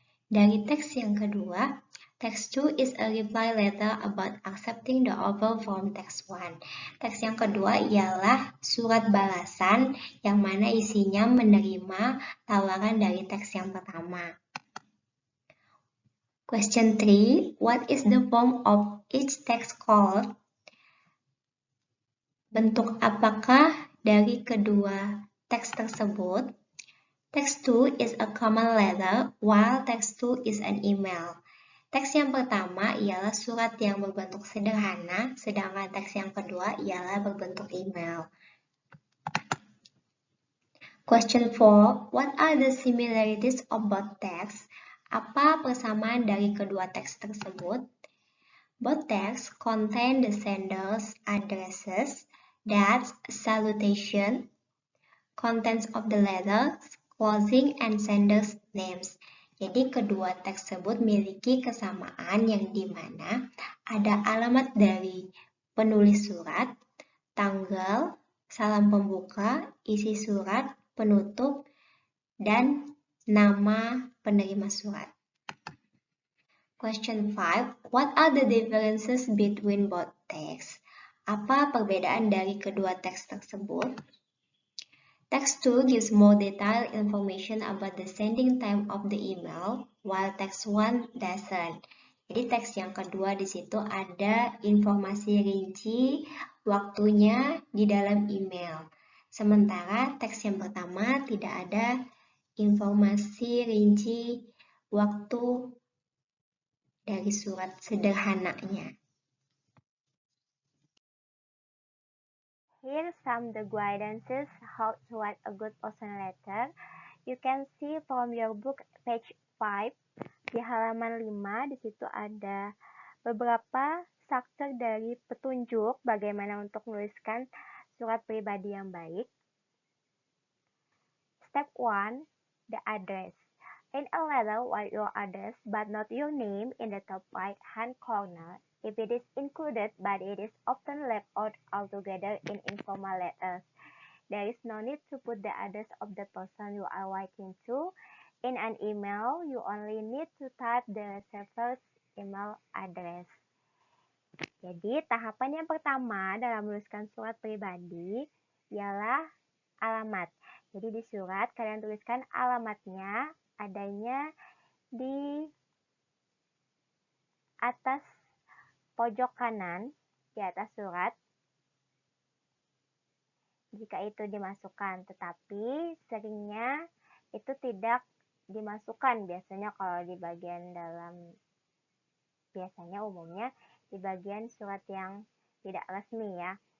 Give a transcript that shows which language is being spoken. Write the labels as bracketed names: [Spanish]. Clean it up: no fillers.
[Indonesian] Dari teks yang kedua, [English] text 2 is a reply letter about accepting the offer from text 1. [Indonesian] Teks yang kedua ialah surat balasan yang mana isinya menerima tawaran dari teks yang pertama. [English] Question 3. What is the form of each text called? [Indonesian] Bentuk apakah dari kedua teks tersebut? [English] Text 2 is a common letter, while text 2 is an email. [Indonesian] Teks yang pertama ialah surat yang berbentuk sederhana, sedangkan teks yang kedua ialah berbentuk email. [English] Question 4. What are the similarities of both texts? [Indonesian] Apa persamaan dari kedua teks tersebut? [English] Both texts contain the sender's addresses, dates, salutation, contents of the letters, closing, and sender's names. [Indonesian] Jadi kedua teks tersebut memiliki kesamaan yang dimana ada alamat dari penulis surat, tanggal, salam pembuka, isi surat, penutup, dan nama penerima surat. [English] Question 5. What are the differences between both texts? [Indonesian] Apa perbedaan dari kedua teks tersebut? [English] Text 2 gives more detailed information about the sending time of the email, while text 1 doesn't. [Indonesian] Jadi teks yang kedua di situ ada informasi rinci waktunya di dalam email. Sementara teks yang pertama tidak ada informasi rinci waktu dari surat sederhananya. [English] Here some the guidances how to write a good personal letter. You can see from your book page 5 [Indonesian] di halaman 5 di situ ada beberapa struktur dari petunjuk bagaimana untuk menuliskan surat pribadi yang baik. [English] Step 1, the address. In a letter, write your address but not your name in the top right hand corner. If it is included, but it is often left out altogether in informal letters. There is no need to put the address of the person you are writing to. In an email, you only need to type the receiver's email address. [Indonesian] Jadi, tahapan yang pertama dalam menuliskan surat pribadi ialah alamat. Jadi, di surat kalian tuliskan alamatnya adanya di atas pojok kanan di atas surat jika itu dimasukkan, tetapi seringnya itu tidak dimasukkan biasanya kalau di bagian dalam biasanya umumnya di bagian surat yang tidak resmi ya.